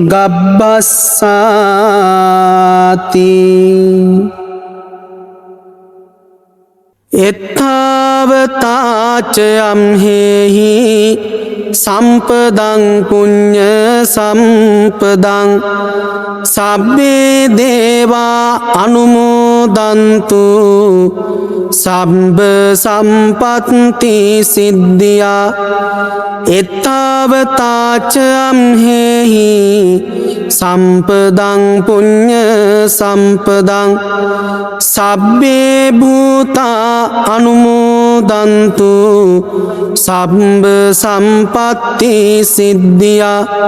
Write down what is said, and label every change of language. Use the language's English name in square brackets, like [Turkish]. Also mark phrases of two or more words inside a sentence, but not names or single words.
[Pali] ගබ්බස්සාති එත්තාවතාචයම්හෙහි සම්පදං පුඤ්ඤ සම්පදං සබ්බේ දේවා අනුමෝදන්තු සම්බ සම්පත්ති සිද්ධියා එත්තාවතාචයම්හෙහි සම්පදං පුඤ්ඤ සම්පදං සබ්බේ භූතා අනුමෝදන්තු සම්බ සම්පත්ති සිද්ධියා